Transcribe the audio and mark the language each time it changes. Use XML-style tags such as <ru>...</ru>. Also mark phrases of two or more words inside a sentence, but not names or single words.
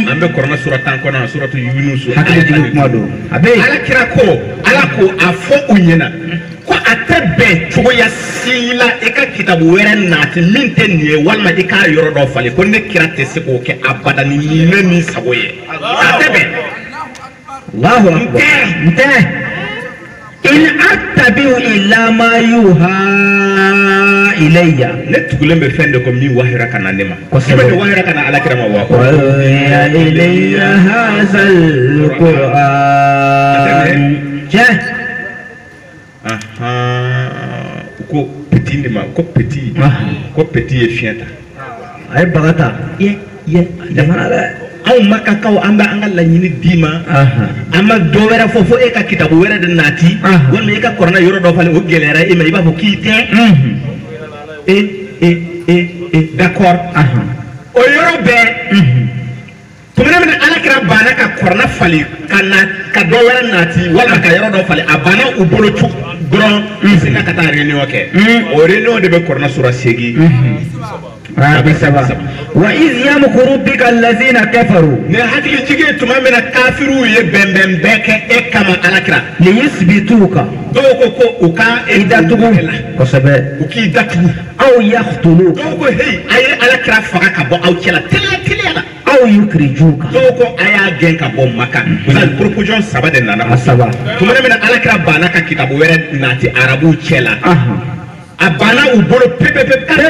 <bm>an bɛ Korona sura 10 kɔnɔ suratu Yunus hakili jigin kuma don a bɛ Ala kira ko a fɔ u ɲɛna ko a tɛ bɛn cogoya si la i ka kitabu wɛrɛ nati min tɛ nin ye walima i k'a yɔrɔ dɔ falen ko ne kira tɛ se k'o kɛ abada ni ne ni sago ye a tɛ bɛn</bm> <ar>الله أكبر ntɛ إن أتبع إلا ما يوحى إلي</ar> <bm>ne tugulen bɛ fɛn de ko min wahira kana ne ma kosɛbɛ wahira kana Ala kira ma wa</bm> <ar>يا إلي هذا القرآن</ar> <bm>ko petit de ma ko petit ye fiɲɛ ta a ye baga ta jamana dɛ anw ma ka kaw an bɛ an ka laɲini d'i ma an ma dɔ wɛrɛ fɔ fo e ka kitabu wɛrɛ de nati walima e ka Korona yɔrɔ dɔ falen o gɛlɛyara e ma i b'a fɔ k'i tɛ d'accord o yɔrɔ bɛɛ tumana min alakira banna ka kɔrɔna fali ka dɔ wɛrɛ nati walima ka yɔrɔ dɔ fali a banna u bolo dɔrɔn sinna ka taa réunion kɛ o réunion de bɛ kɔrɔna sura 8</bm> <ar>وإذ يمكر بك الذين كفروا</ar> <bm>ne hakili jigin tuma min na kafiru ye bɛnbɛn bɛɛ kɛ e kama alakira</bm> <ar>ليثبتوك</ar> <bm>dɔw ko u ka idatugu kosɛbɛ u k'i datugu</bm> <ar>أو يقتلوك</ar> <bm>dɔw ko hey a ye alakira faga ka bɔ aw cɛla teliya la</bm> <ar>أو يخرجوك</ar> <bm>dɔw ko a y'a gɛn ka bɔ Maka proposition 3 de nana tuma min na alakira banna ka kitabu wɛrɛ nati arabuw cɛla a banna u bolo pepepe k'ale</bm>